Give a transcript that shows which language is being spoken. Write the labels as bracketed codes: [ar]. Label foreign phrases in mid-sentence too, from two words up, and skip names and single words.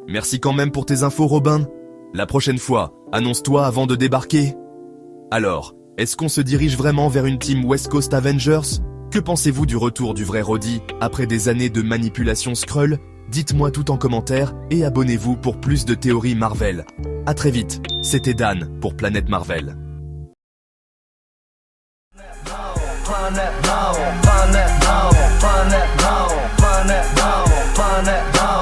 [fr] Merci quand même pour tes infos, Robin. La prochaine fois, annonce-toi avant de débarquer. Alors, est-ce qu'on se dirige vraiment vers une team West Coast Avengers? Que pensez-vous du retour du vrai Roddy après des années de manipulation Skrull? Dites-moi tout en commentaire et abonnez-vous pour plus de théories Marvel. À très vite, c'était Dan pour Planète Marvel. Planet Marvel, Planet Marvel, Planet Marvel, Planet Marvel, Planet Marvel.